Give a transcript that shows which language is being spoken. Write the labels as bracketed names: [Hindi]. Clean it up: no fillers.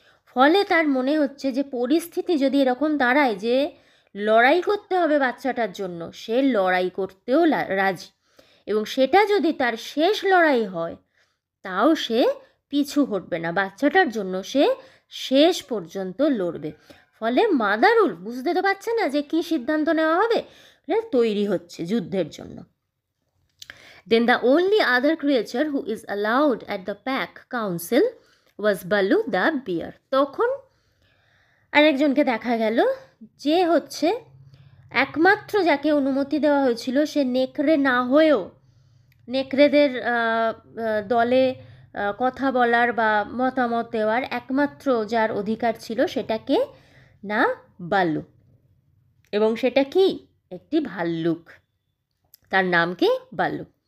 [Bangla] ফলে তার মনে হচ্ছে যে পরিস্থিতি যদি এরকম দাঁড়ায় যে লড়াই করতে হবে বাচ্চাটার জন্য, সে লড়াই করতেও রাজি, এবং সেটা যদি তার শেষ লড়াই হয় তাও সে পিছু হটবে না, বাচ্চাটার জন্য সে শেষ পর্যন্ত লড়বে। ফলে মাদার উলফ বুঝতে তো পারছে না যে কী সিদ্ধান্ত নেওয়া হবে, তৈরি হচ্ছে যুদ্ধের জন্য। [English] Then the only other creature who is allowed at the pack council was Balu the bear. [Bangla] তখন আরেকজনকে দেখা গেল, যে হচ্ছে একমাত্র যাকে অনুমতি দেওয়া হয়েছিল, সে নেকড়ে না হয়েও নেকড়েদের দলে কথা বলার বা মতামত দেওয়ার একমাত্র যার অধিকার ছিল সেটাকে না বালু, এবং সেটা কি একটি ভাল্লুক, তার নাম কি বালু।